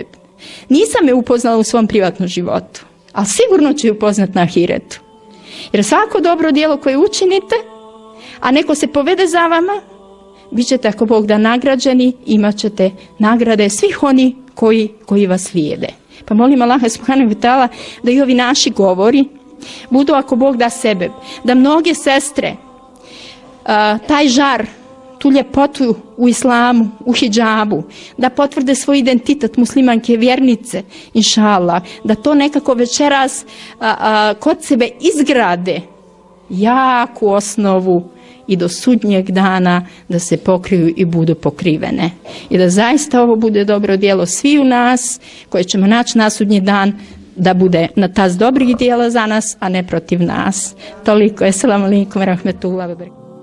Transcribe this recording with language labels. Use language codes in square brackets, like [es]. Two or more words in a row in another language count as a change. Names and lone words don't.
[bs] Nisam je upoznala u svom privatnom životu, ali sigurno ću ju upoznat na ahiretu. Jer svako dobro djelo koje učinite, a neko se povede za vama, bit ćete, ako Bog da, nagrađeni, imat ćete nagrade svih oni koji vas slijede. Pa molim Allaha [ar] سبحانه وتعالى [bs] da i ovi naši govori budu, ako Bog da, sebe, da mnoge sestre taj žar, tu ljepotu u islamu, u hidžabu, da potvrde svoj identitet muslimanke, vjernice, [ar] إن شاء الله, [bs] da to nekako večeras kod sebe izgrade jaku osnovu i do sudnjeg dana da se pokriju i budu pokrivene. I da zaista ovo bude dobro djelo svi u nas, koje ćemo naći na sudnji dan, da bude na tas dobrih djela za nas, a ne protiv nas. Toliko. [ar] السلام عليكم ورحمة الله وبركاته.